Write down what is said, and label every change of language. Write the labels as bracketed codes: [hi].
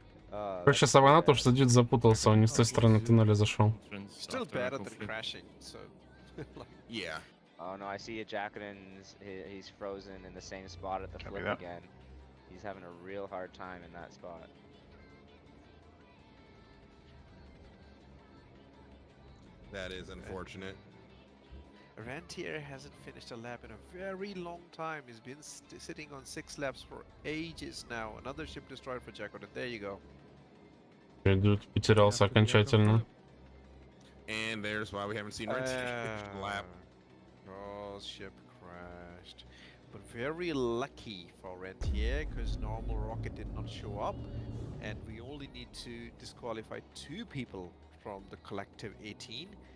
[ru] Короче, Савана то, что Дюд запутался, он не с той стороны туннеля зашел. [en] Still better than crashing, so... Yeah. Oh no, I see a Jacqueline's, he's frozen in the same spot at the flip again. He's having a real hard time in that spot. That is unfortunate. Rentier hasn't finished a lap in a very long time. He's been sitting on 6 laps for ages now. Another ship destroyed for Jacqueline. There you go. [ru] Дюд потерялся окончательно. [en] And there's why we haven't seen Rentier lap. Oh, ship crashed. But very lucky for Rentier, because normal rocket did not show up. And we only need to disqualify 2 people from the collective 18.